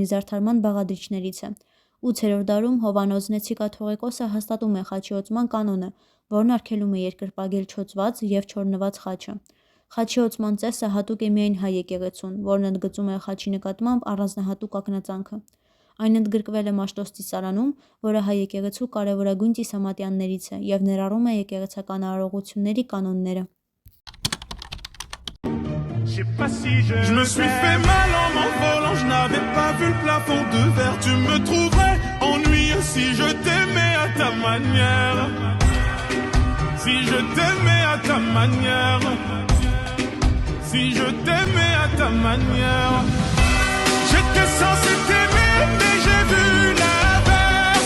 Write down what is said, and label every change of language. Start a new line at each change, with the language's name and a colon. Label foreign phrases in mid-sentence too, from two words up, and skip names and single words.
Armenian: զարդարման բաղադրիչներից է։ 8-րդ դարում Հովհաննոց կաթողիկոսը հաստատում է խաչի օծման կանոնը, որն արգելում է երկրպագել չոծված և չորնված խաչը։ Խաչի օծման ծեսը հատուկ է միայն հայ եկեղեցուն, որն ընդգծում է խաչի նկատմամբ առանձնահատուկ ակնածանքը։ Այն ընդգրկվել է Մաշտոց ծիսարանում, որը հայ եկեղեցու կարևորագույն ծիսամատյաններից է և ներառում է եկեղեցական արարողությունների կանոնները։
French: Je me suis fait mal en m'envolant, je n'avais pas vu le plafond de verre. Tu me trouverais ennuyeux si je t'aimais à ta manière. Si je t'aimais à ta manière. Si je t'aimais à ta manière. J'étais censé t'aimer, mais j'ai vu l'inverse.